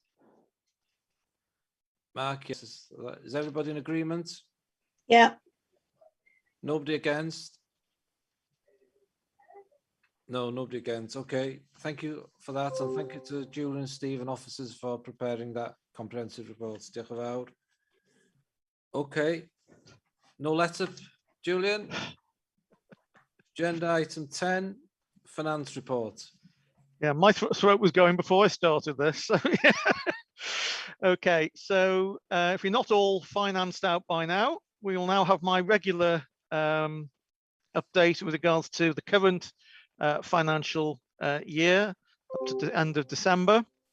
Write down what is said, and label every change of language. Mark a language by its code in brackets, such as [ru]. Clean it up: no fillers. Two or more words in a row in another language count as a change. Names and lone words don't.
[en] Mark, yes. Is everybody in agreement? Yeah. Nobody against? No, nobody against. Okay, thank you for that. And thank you to Julian, Steve and officers for preparing that comprehensive report. [cy] Diolch yn fawr. [en] Okay, no letter, Julian. Agenda item 10, finance report. Yeah, my throat was going before I started this. So yeah. Okay, so if you're not all financed out by now, we will now have my regular update with regards to the current financial year up to the end of December.